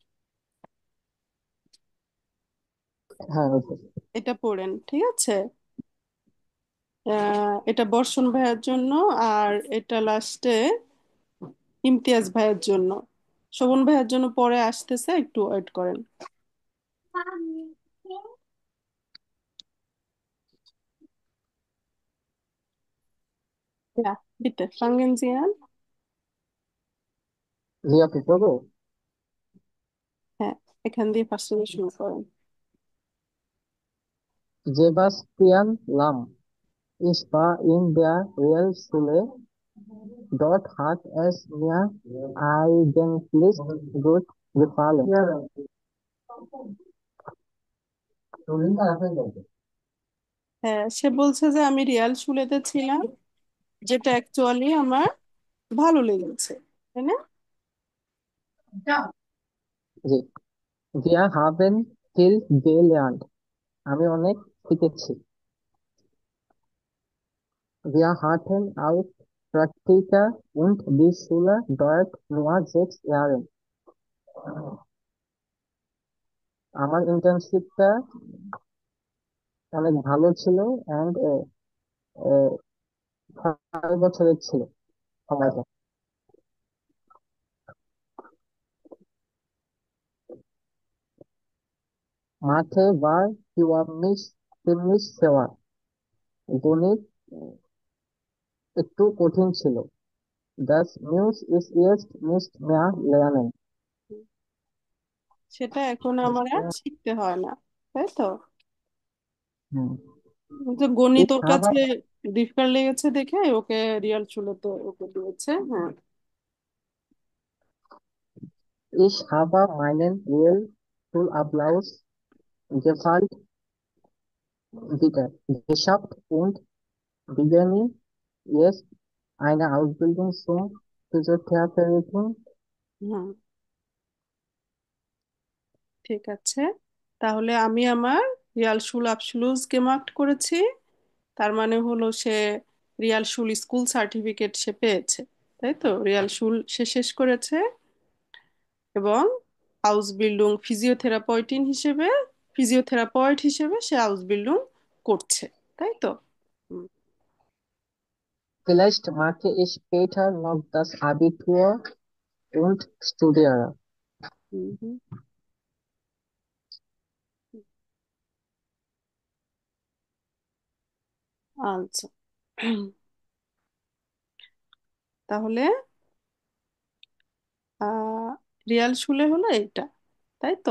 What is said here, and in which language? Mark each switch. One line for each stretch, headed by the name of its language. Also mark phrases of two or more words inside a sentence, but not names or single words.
Bangla: হ্যাঁ, ওকে। এটা পড়েন, ঠিক আছে। এটা বর্ষণ ভাইয়ার জন্য, আর এটা লাস্টে ইমতিয়াজ ভাইয়ের জন্য। শোভন ভাইয়ের জন্য পরে আসতেছে, একটু ওয়েট করেন।
German: Ja, bitte, fangen Sie an.
Bangla: জি আপু পড়বো। হ্যাঁ, এখান দিয়ে ফার্স্ট থেকে শুরু করেন।
German: Sebastian Lamm. Ich war in der Realschule. Dort hat es mir eigentlich gut gefallen.
Bangla: হ্যাঁ, সে বলছে যে আমি রিয়াল স্কুলেতে ছিলাম, যেটা অ্যাকচুয়ালি আমার ভালো লেগেছে, তাই না? জি,
German: wir haben viel gelernt.
Bangla: আমি অনেক শিখেছি।
German: Wir hatten auch Praktika und die Schule dauert nur 6 Jahre.
Bangla: আমার ইন্টার্নশিপটা অনেক ভালো ছিল অ্যান্ড 6 বছরের ছিল সময়টা।
German: Mathe war für mich ziemlich schwer.
Bangla: গণিত একটু কঠিন ছিল।
German: Das muss ich jetzt nicht mehr lernen.
Bangla: সেটা এখন আমার আর শিখতে হয় না, তাই তো? হুম। যে গণিত
German: Ich
Bangla: ওর
German: habe,
Bangla: কাছে ডিফিকাল্ট লেগেছে দেখে ওকে রিয়াল স্কুলেতে ওকে দিয়েছে। হ্যাঁ,
German: ich habe meinen Realschulabschluss gefällt wieder geschafft und beginne jetzt eine Ausbildung zum Physiotherapeutin.
Bangla: হুম, ঠিক আছে। তাহলে আমি আমার রিয়াল স্কুল আবসলুস মার্কড করেছি, তার মানে হলো সে রিয়াল স্কুল স্কুল সার্টিফিকেট সে পেয়েছে, তাই তো? রিয়াল স্কুল সে শেষ করেছে এবং
German: Ausbildung Physiotherapeut
Bangla: হিসেবে সে আউসবিল্ডুং করছে, তাই তো? হুম,
German: Vielleicht mache ich später noch das Abitur und studiere.
Bangla: হুম, হুম। আচ্ছা, তাহলে আহ রিয়াল শুলে হলো এইটা, তাই তো?